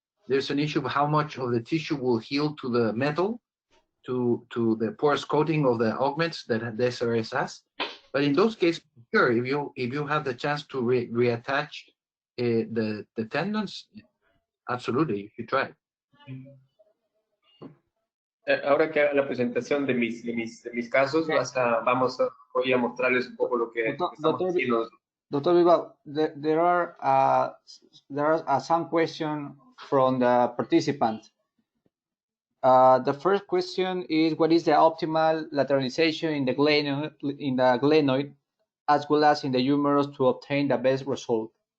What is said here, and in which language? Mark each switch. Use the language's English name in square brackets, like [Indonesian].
[English] There's an issue of how much of the tissue will heal to the metal, to the porous coating of the augments that the SRS has. But in those cases, sure, if you have the chance to reattach the tendons, absolutely, you should try it. [Spanish] Ahora que haga la presentación de mis casos, voy a mostrarles un poco lo que estamos [English] Doctor, [Spanish] haciendo. [English] Dr. Bilbao, there are some questions from the participants. The first question is, what is the optimal lateralization in the glenoid as well as in the humerus to obtain the best result?